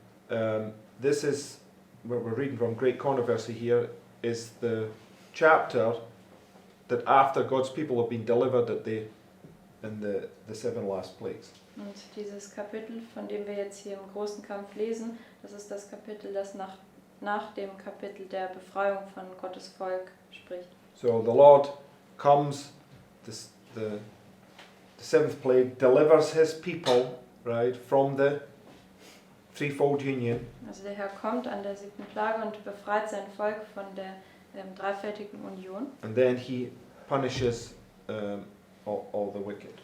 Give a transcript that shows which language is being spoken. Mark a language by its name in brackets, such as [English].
[English] And this is, what we're reading from Great Controversy here, is the chapter that after God's people have been delivered in the seven last plagues. [German] Und dieses Kapitel, von dem wir jetzt hier im großen Kampf lesen, das ist das Kapitel, das nach dem Kapitel der Befreiung von Gottes Volk spricht. [English] So the Lord comes, the seventh plague, delivers his people, right, from the threefold union. [German] Also der Herr kommt an der 7. Plage und befreit sein Volk von der dreifältigen Union. [English] And then he punishes all the wicked.